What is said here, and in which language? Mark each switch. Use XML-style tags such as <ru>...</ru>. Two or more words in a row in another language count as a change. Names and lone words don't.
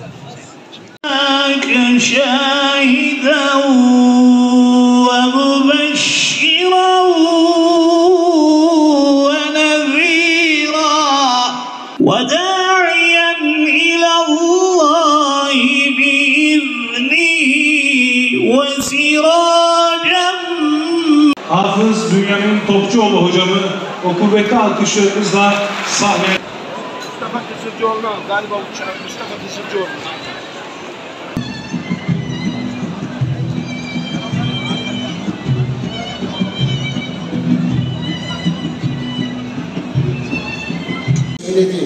<ar>شاهدا ومبشرا ونذيرا وداعيا إلى الله بإذنه وسراجا.</ar> <tr>Hafız Bünyamin Topçuoğlu hocamı o kuvvetli alkışlarımızla sahneye. Mustafa Kısırcıoğlu galiba uçağı Mustafa Kısırcıoğlu. Söyledi.</tr>